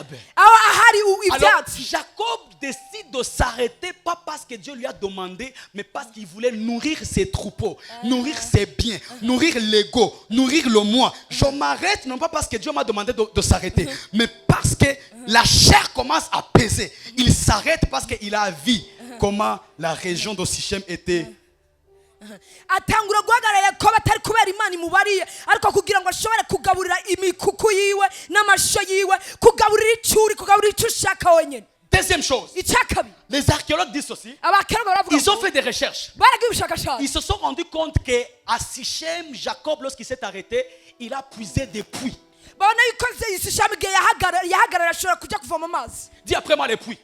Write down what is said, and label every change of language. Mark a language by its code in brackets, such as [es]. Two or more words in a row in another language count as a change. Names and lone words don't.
[fr] Alors Jacob décide de s'arrêter, pas parce que Dieu lui a demandé, mais parce qu'il voulait nourrir ses troupeaux, nourrir ses biens, nourrir l'ego, nourrir le moi. Je m'arrête non pas parce que Dieu m'a demandé de s'arrêter, mais parce que la chair commence à peser. Il s'arrête parce qu'il a vu comment la région de Sichem était. [rn] atangura guhagarara Yakobo atari kubera Imana imubariye ariko kugira ngo ashobore kugaburira imikuku yiwe n'amasho yiwe, kugaburira icuri, kugaburira icyo ushaka wenyine. [fr] Deuxième chose, les archéologues disent aussi, ils ont fait des recherches. Ils se sont rendus compte qu'à Sichem, Jacob, lorsqu'il s'est arrêté, il a puisé des puits. Dis après moi les puits.